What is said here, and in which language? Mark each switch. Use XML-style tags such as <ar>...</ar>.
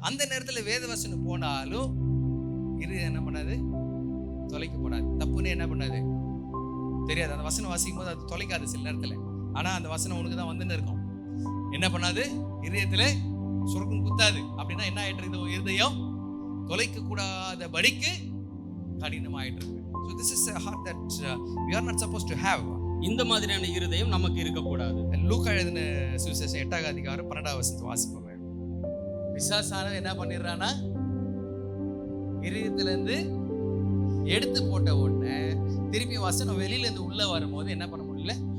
<ta>அந்த நேரத்துல வேதவசனம் போனாலும் இருதயம் என்ன பண்ணாது, தொலைக்கப்படாது. தப்புன்னு என்ன பண்ணாது தெரியாது. அந்த வசனம் வாசிக்கும் போது அது தொலைக்காது சில நேரத்துல. ஆனா அந்த வசனம் உனக்கு தான் வந்துன்னு இருக்கும். என்ன பண்ணாது, இருதயத்துல சுருக்கும் குத்தாது. அப்படின்னா என்ன ஆயிட்டு இருக்குது, இருதயம் தொலைக்க கூடாத படிக்கு கடினமாயிட்டு இருக்கு.</ta> <en>So this is a heart that we are not supposed to have.</en> <ta>இந்த மாதிரியான இருதயம் நமக்கு இருக்கக்கூடாது. லூக்கா எழுதின சுவிசேஷம் 8ஆம் அதிகாரம் 12ஆம் வசனத்தை வாசிப்போம். பிசாசானவன் என்ன பண்ணிடுறானா, இருதயத்துல இருந்து எடுத்து போட்ட உடனே திருப்பி வசனம் வெளியில இருந்து உள்ள வரும்போது என்ன பண்ண முடியல.</ta>